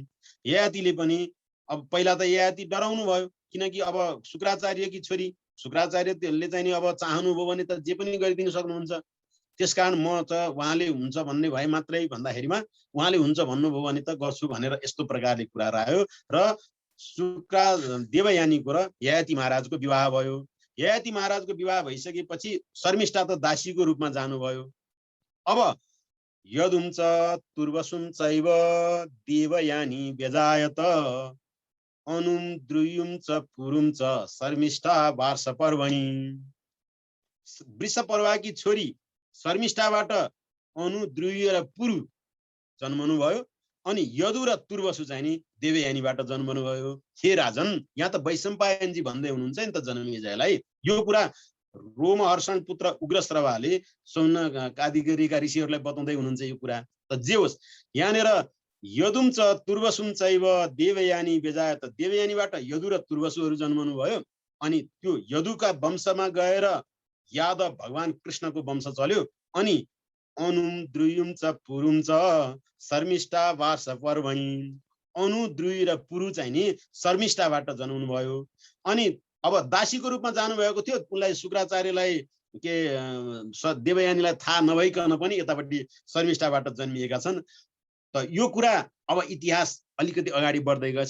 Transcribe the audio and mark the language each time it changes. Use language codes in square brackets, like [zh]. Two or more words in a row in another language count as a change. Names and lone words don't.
[ne] ययातिले पनि अब पहिला त ययाति डराउनु भयो, किनकि अब शुक्राचार्यकी छोरी, शुक्राचार्यले चाहिँ नि अब चाहनुभयो भने त जे पनि गरिदिन सक्नुहुन्छ, त्यसकारण म त उहाँले हुन्छ भन्ने भए मात्रै भन्दाखेरिमा उहाँले हुन्छ भन्नुभयो भने त गर्छु भनेर यस्तो प्रकारले कुरा राख्यो र देवयानीको र ययाति महाराजको विवाह भयो। ययाति महाराजको विवाह भइसकेपछि शर्मिष्ठा त दासीको रूपमा जानुभयो। [sa] अब यदुम च तुर्वसुम चैव देवयानी व्यजायत अनुम द्रुयुम च पुरुम च शर्मिष्ठा वार्ष पर्वणि। [ne] वृषपर्वाकी छोरी शर्मिष्ठाबाट अनु, द्रुय र पुरु जन्मनु भयो अनि यदु र तुर्वसु चाहिँ नि देवयानीबाट जन्मनु भयो। हे राजन, यहाँ त वैशम्पायनजी भन्दै हुनुहुन्छ नि त जनमेजयलाई, यो कुरा रोमहर्षण पुत्र उग्रश्रवाले सौन आदिका ऋषिहरूलाई बताउँदै हुनुहुन्छ यो कुरा। त जे होस्, यहाँनिर [sa] यदुम च तुर्वसुम चैव देवयानी व्यजायत, [ne] देवयानीबाट यदु र तुर्वसुहरू जन्मनु भयो अनि त्यो यदुका वंशमा गएर यादव भगवान कृष्णको वंश चल्यो अनि [sa] अनुम द्रुयुम च पुरुम च शर्मिष्ठा वार्ष पर्वणि, [ne] अनु, द्रुय र पुरु चाहिँ नि शर्मिष्ठाबाट जन्मनु भयो। अनि अब दासीको रूपमा जानुभएको थियो, उनलाई शुक्राचार्यलाई के देवयानीलाई थाहा नभइकन पनि यतापट्टि शर्मिष्ठाबाट जन्मिएका छन्। त यो कुरा अब इतिहास अलिकति अगाडि बढ्दै गएछ।